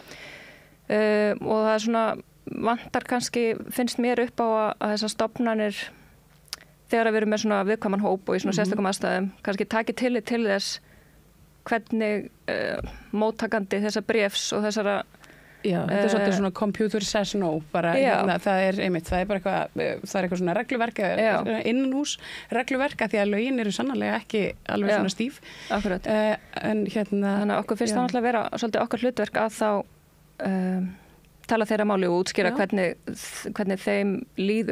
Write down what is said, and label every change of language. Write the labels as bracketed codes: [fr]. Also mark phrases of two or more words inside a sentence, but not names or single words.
[is] og það er svona vantar kannski, finnst mér upp á að þessar stofnanir þegar við erum með svona viðkvæman hóp og í svona sérstökum aðstæðum, kannski taki tillit til þess hvernig móttakandi þessa bréfs og þessara Já, þetta svolítið svona [en] computer says no, [is] bara það er bara eitthvað svona regluverk innanhús regluverk að því að lögin eru sannarlega ekki alveg svona stíf. Akkurat. En þannig að okkur finnst það náttúrulega vera svolítið okkar hlutverk að þá tala þeirra máli og útskýra hvernig þeim líður.